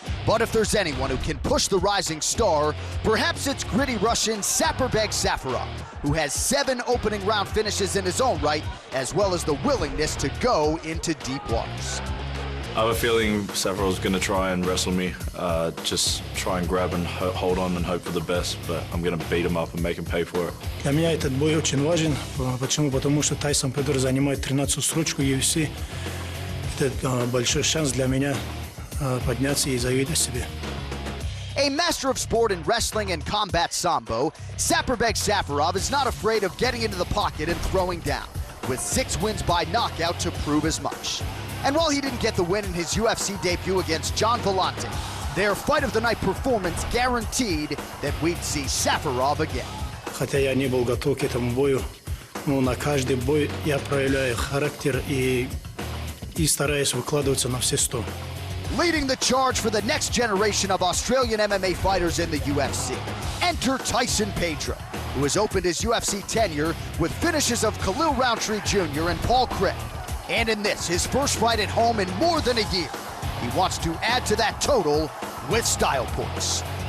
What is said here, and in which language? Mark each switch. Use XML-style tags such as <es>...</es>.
<en>But if there's anyone who can push the rising star, perhaps it's gritty Russian Saperbek Safarov, who has 7 opening round finishes in his own right, as well as the willingness to go into deep waters. I have a feeling Safarov's going to try and wrestle me, just try and grab and hold on and hope for the best, but I'm going to beat him up and make him pay for it.</en> <ru>Для меня этот бой очень важен. Почему? Потому что Тайсон Педро занимает 13-ю строчку UFC. Это большой шанс для меня подняться и заявить о себе.</ru> <en>A master of sport in wrestling and combat sambo, Saperbek Safarov is not afraid of getting into the pocket and throwing down, with 6 wins by knockout to prove as much. And while he didn't get the win in his UFC debut against John Vellante, their fight of the night performance guaranteed that we'd see Safarov again.</en> <ru>Хотя я не был готов к этому бою, но на каждый бой я проявляю характер и стараюсь выкладываться на все 100.</ru> <en>Leading the charge for the next generation of Australian MMA fighters in the UFC, enter Tyson Pedro, who has opened his UFC tenure with finishes of Khalil Roundtree Jr. and Paul Craig. And in this, his first fight at home in more than a year, he wants to add to that total with style points.</en>